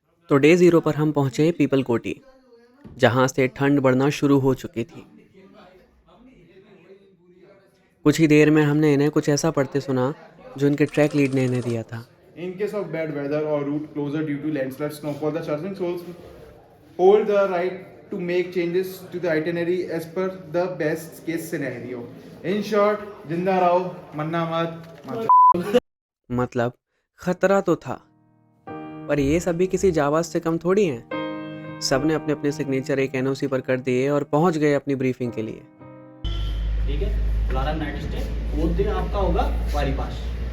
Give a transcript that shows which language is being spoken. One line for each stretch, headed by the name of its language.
Hindi: तो डे 0 पर हम पहुंचे पीपल कोटी, जहां से ठंड बढ़ना शुरू हो चुकी थी। कुछ ही देर में हमने इन्हें कुछ ऐसा पढ़ते सुना जो इनके ट्रैक लीड ने इन्हें दिया था।
English: In case of bad weather or route closure due to landslide snowfall, the charging souls hold the right to make changes to the itinerary as per the best case scenario. In short,
Hindi: जिंदा रहो, मरना मत। मतलब खतरा तो था, पर ये सब भी किसी जाबाज से कम थोड़ी हैं। सबने अपने अपने सिग्नेचर एक एनओसी पर कर दिए और पहुंच गए अपनी ब्रीफिंग के लिए। ठीक है, फुलारा नाइट स्टे, वो दिन आपका होगा वारी पास।